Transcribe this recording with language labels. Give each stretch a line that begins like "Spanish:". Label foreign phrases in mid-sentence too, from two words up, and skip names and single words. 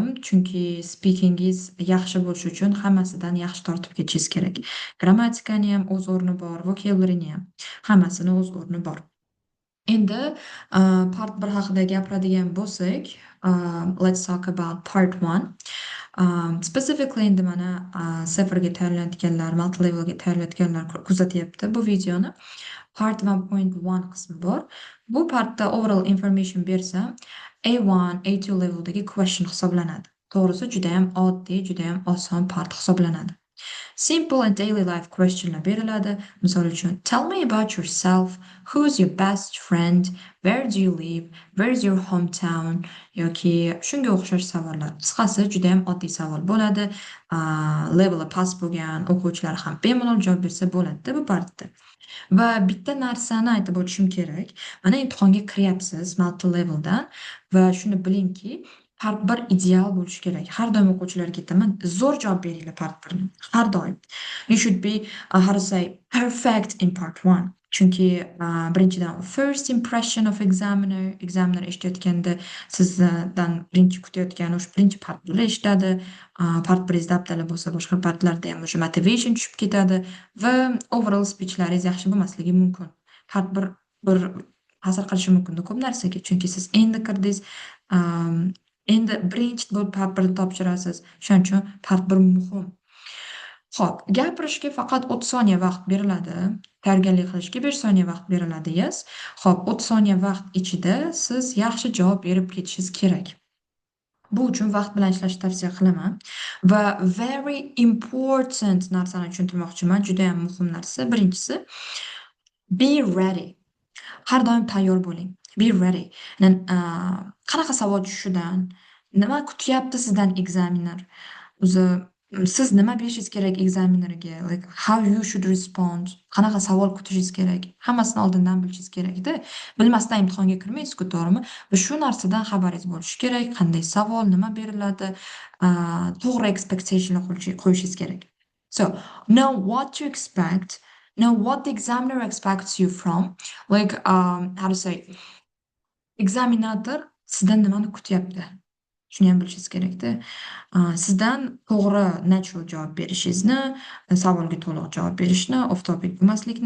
Uzbek: Chunki speakingiz yaxshi bo'lishi uchun hammasidan yaxshi tortib ketishingiz kerak. Grammatikani ham o'z o'rni bor, vocabularyni ham, hammasini o'z o'rni bor. Endi part 1 haqida gapiradigan bo'lsak,
English: let's talk about part 1.
Uzbek: Specifically endi mana seferga tayyorlanayotganlar,
English: multi levelga
Uzbek: tayyorlanayotganlar kuzatyapti bu videoni. Part 1.1 qismi bor. Bu partda
English: overall information
Uzbek: bersam, A1, A2 leveldagi question hisoblanadi. To'g'risi juda ham oddiy, juda ham oson part hisoblanadi.
English: Simple and daily life questionlar
Uzbek: beriladi. Misol uchun,
English: tell me about yourself, who's your best friend, where do you live, where's your hometown,
Uzbek: yoki shunga o'xshash savollar. Qisqasi juda ham oddiy savol bo'ladi. Leveli past bo'lgan o'quvchilar ham bemalol javob bersa bo'ladi bu partda. Va bitta narsani aytib o'tishim kerak. Mana imtihonga kiryapsiz
English: multi leveldan
Uzbek: va shuni bilingki, part 1 ideal bo'lishi kerak. Har doim o'quvchilarga aytaman, zo'r javob beringlar part 1ni. Har doim.
English: You should be, how to say, perfect in part 1.
Uzbek: Chunki birinchidan
English: first impression of examiner
Uzbek: eshitayotganda sizdan birinchi kutayotgani o'sha birinchi partlar eshitadi. Part 1 daftarlar bo'lsa, boshqa partlarda ham o'sha motivation tushib ketadi va
English: overall speechlaringiz
Uzbek: yaxshi bo'lmasligi mumkin. Part 1 bir ta'sir qilishi mumkin ko'p narsaga, chunki siz endi kirdingiz, endi birinchi bo'lib part 1ni topshirasiz. Shuning uchun part 1 muhim. Xo'p, gapirishga faqat 30 soniya vaqt beriladi. Tayyorgarlik qilishga 5 soniya vaqt beriladi, yes. Xo'p, 30 soniya vaqt ichida siz yaxshi javob berib ketishingiz kerak. Bu uchun vaqt bilan ishlashni tavsiya qilaman va
English: very important
Uzbek: narsani tushuntirmoqchiman, juda ham muhim narsa. Birinchisi,
English: be ready.
Uzbek: Har doim tayyor bo'ling.
English: Be ready.
Uzbek: Qanaqa savol tushishidan, nima kutyapti sizdan examiner? O'zi siz nima berishingiz kerak examinerga?
English: Like how you should respond?
Uzbek: Qanaqa savol kutishingiz kerak? Hammasini oldindan bilishingiz kerak-da. Bilmasdan imtihonga kirmaysiz-ku, to'g'rimi? Va shu narsadan xabaringiz bo'lishi kerak. Qanday savol, nima beriladi? To'g'ri expectationlar qo'yishingiz kerak.
English: So, know what to expect. Know what the examiner expects you from. Like, how to say,
Uzbek: examinator sizdan nimani kutyapti? Shuni ham bilishingiz kerak-da. Sizdan to'g'ri natural javob berishingizni, savolga to'liq javob berishni,
English: off topic
Uzbek: bo'lmaslikni.